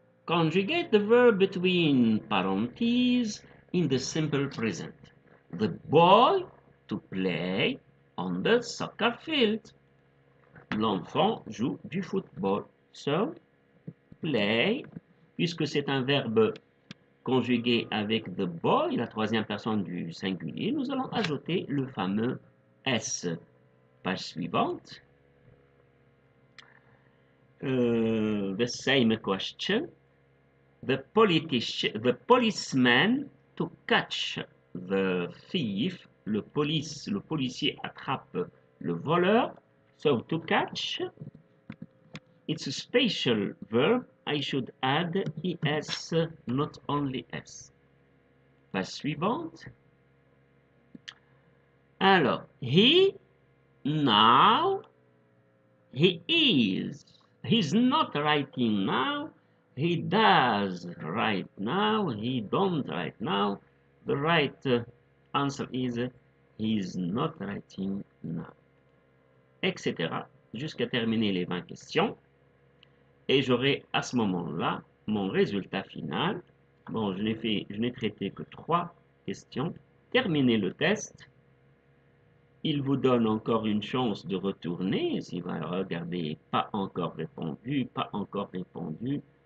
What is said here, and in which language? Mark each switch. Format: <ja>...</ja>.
<en>Conjugate the verb between parentheses in the simple present. The boy to play on the soccer field.</en> <fr>L'enfant joue du football.</fr> <en>So, play,</en> <fr>puisque c'est un verbe conjugué avec</fr> <en>the boy,</en> <fr>la troisième personne du singulier, nous allons ajouter le fameux S. Page suivante.</fr> <en>The same question. The policeman to catch the thief.</en> <fr>Le policier attrape le voleur.</fr> <en>So to catch, it's a special verb. I should add es, not only s.</en> <fr>Page suivante.</fr> <en>Alors, he now, he is. He's not writing now. He does right now. He don't right now. The right answer is he's not writing now. Etc.</en> <fr>Jusqu'à terminer les 20 questions. Et j'aurai à ce moment-là mon résultat final. Bon, je n'ai traité que 3 questions. Terminez le test. Il vous donne encore une chance de retourner. S'il va regarder, pas encore répondu, pas encore répondu.</fr>